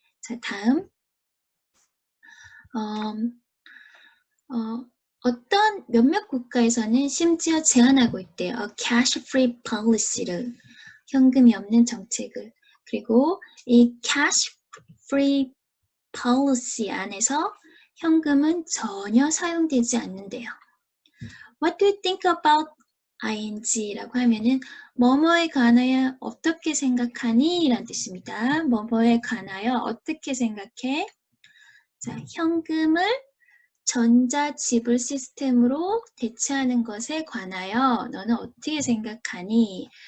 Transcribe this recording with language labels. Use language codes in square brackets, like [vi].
[ko] 자, 다음 어떤 몇몇 국가에서는 심지어 제한하고 있대요. cash-free policy를, 현금이 없는 정책을. 그리고 이 cash-free policy 안에서 현금은 전혀 사용되지 않는데요. [en] What do you think about ing? [ko] 라고 하면은 뭐뭐에 관하여 어떻게 생각하니? 라는 뜻입니다. 뭐뭐에 관하여 어떻게 생각해? 자, 현금을 전자지불 시스템으로 대체하는 것에 관하여 너는 어떻게 생각하니?